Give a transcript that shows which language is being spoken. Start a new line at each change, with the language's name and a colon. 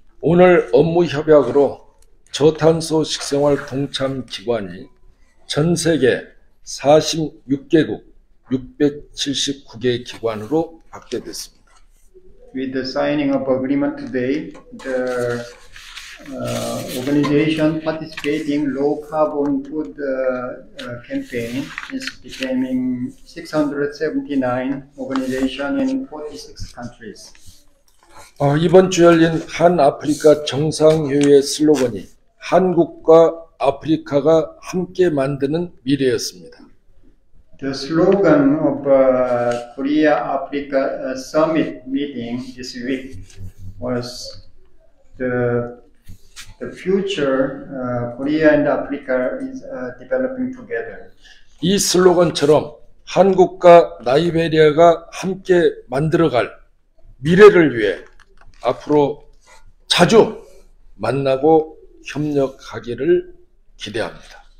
Korean: 오늘 업무 협약으로 저탄소 식생활 동참 기관이 전 세계 46개국 679개 기관으로 확대됐습니다.
English: With the signing of agreement today, the organization participating low carbon food campaign is becoming 679 organization in 46 countries.
Korean: 이번 주 열린 한 아프리카 정상회의의 슬로건이 한국과 아프리카가 함께 만드는 미래였습니다.
English: The slogan of Korea-Africa Summit meeting this week was the future Korea and Africa is developing together.
Korean: 이 슬로건처럼 한국과 나이베리아가 함께 만들어갈 미래를 위해 앞으로 자주 만나고 협력하기를 기대합니다.